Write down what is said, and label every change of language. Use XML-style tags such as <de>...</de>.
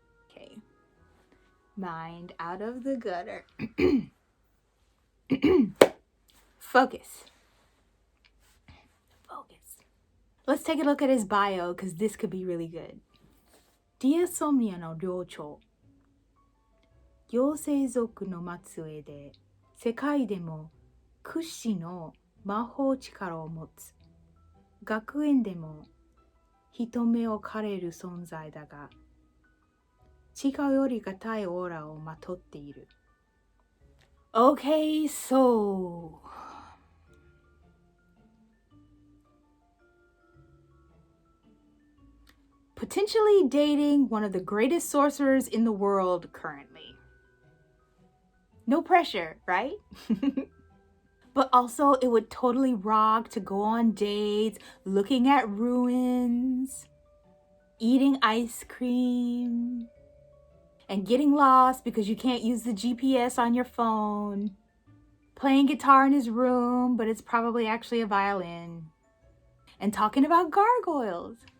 <en>Okay. Mind out of the gutter. Focus. Let's take a look at his bio, because this could be really good. Diasomnia</en> <ja>no 寮長。妖精族の末裔で、世界でも屈指の魔法力を持つ。学園でも人目を借りる存在だが、力より堅いオーラをまとっている。</ja> <en>Okay, so potentially dating one of the greatest sorcerers in the world currently. No pressure, right? But also it would totally rock to go on dates, looking at ruins, eating ice cream, and getting lost because you can't use the GPS on your phone, playing guitar in his room, but it's probably actually a violin, and talking about gargoyles.</en>